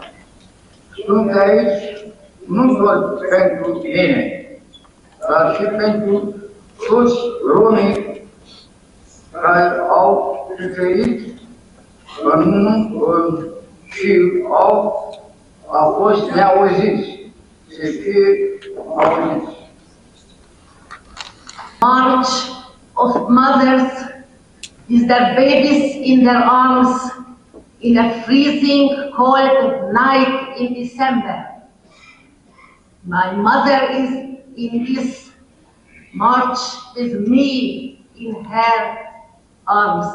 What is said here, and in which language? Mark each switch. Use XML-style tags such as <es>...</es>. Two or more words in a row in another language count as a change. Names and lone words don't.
<ro>Sunt aici nu doar pentru mine, dar și pentru toți romii care au suferit și au fost neauziți, să fie auziți.</ro> <en>March of mothers with their babies in their arms in a freezing cold night in December. My mother is in this march with me in her arms.</en>